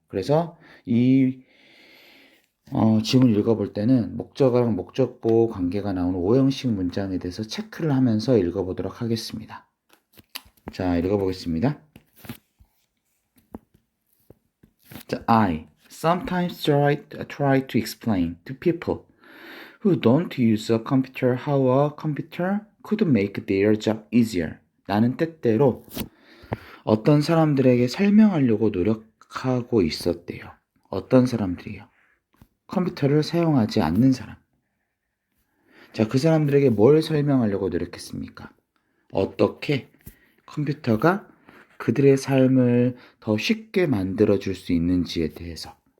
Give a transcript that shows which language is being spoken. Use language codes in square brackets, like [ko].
[ko] 그래서 이 지문 읽어볼 때는 목적어랑 목적보 관계가 나오는 오형식 문장에 대해서 체크를 하면서 읽어보도록 하겠습니다. 자 읽어보겠습니다. 자, I [en] sometimes try to explain to people who don't use a computer how a computer could make their job easier. [ko] 나는 때때로 어떤 사람들에게 설명하려고 노력하고 있었대요. 어떤 사람들이요? 컴퓨터를 사용하지 않는 사람. 자, 그 사람들에게 뭘 설명하려고 노력했습니까? 어떻게 컴퓨터가 그들의 삶을 더 쉽게 만들어줄 수 있는지에 대해서.